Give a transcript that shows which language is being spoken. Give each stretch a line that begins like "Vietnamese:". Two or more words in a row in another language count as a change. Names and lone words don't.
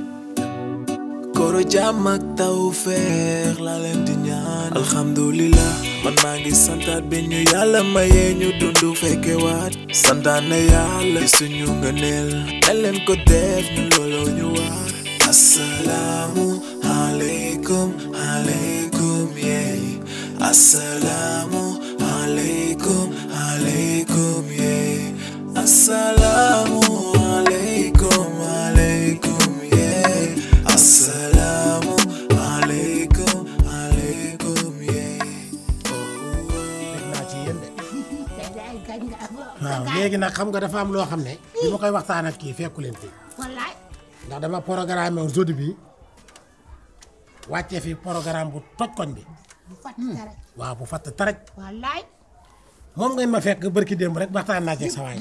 Wolof: kooro jàmm ak tawfeex laa leen di ñaan alhamdulillah man maa ngi santaat bi ñu yàlla mayee ñu dundu fekke waat santaan na yàlla suñu ngëneel nañ leen ko def ñu looloo ñu waar
Arabic: السلام عليكم عليكم
Wolof: yeey
Arabic: السلام عليكم عليكم
Wolof: yeah
Arabic: السلام عليكم عليكم
Wolof: yeah
Arabic: السلام عليكم عليكم
Wolof: yeah waaw léegi nag xam nga dafa am loo xam ne bi ma koy waxtaan ak kii fekku leen fi wallaay ndax dama programme woon jeudi bi wàccee fi programme bu toj koñ bi waaw bu fatt taraj wallaay moom ngeen ma fekk barki démb rek waxtaan naa ci sa waay